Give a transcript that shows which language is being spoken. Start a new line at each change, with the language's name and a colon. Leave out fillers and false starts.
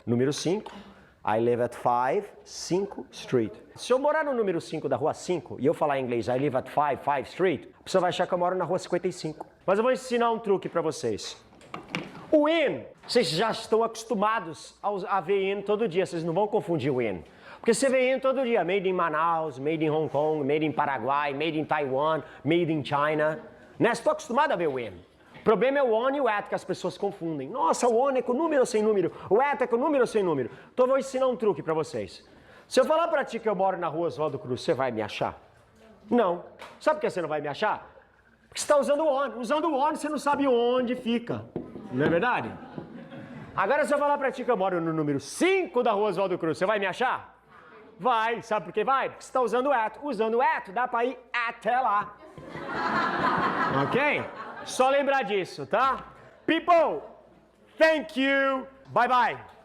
Portuguese: Número 5,
English: I live at 5 Street.
Portuguese: Se eu morar no número 5 da Rua 5 e eu falar em inglês
English: I live at 5 Street,
Portuguese: a pessoa vai achar que eu moro na Rua 55. Mas eu vou ensinar um truque para vocês. O in, vocês já estão acostumados a ver in todo dia, vocês não vão confundir o in. Porque você vê in todo dia, made in Manaus, made in Hong Kong, made in Paraguai, made in Taiwan, made in China. Né? Estou acostumado a ver o in. O problema é o on e o at que as pessoas confundem. Nossa, o on é com número ou sem número? O at é com número ou sem número? Então eu vou ensinar um truque para vocês. Se eu falar para ti que eu moro na Rua Oswaldo Cruz, você vai me achar? Não. Sabe por que você não vai me achar? Porque você está usando o on. Usando o on você não sabe onde fica. Não é verdade? Agora se eu falar para ti que eu moro no número 5 da Rua Oswaldo Cruz, você vai me achar? Vai, sabe por que vai? Porque você está usando o at. Usando o at, dá para ir até lá. Ok? Só lembrar disso, tá?
English: People, thank you, bye bye.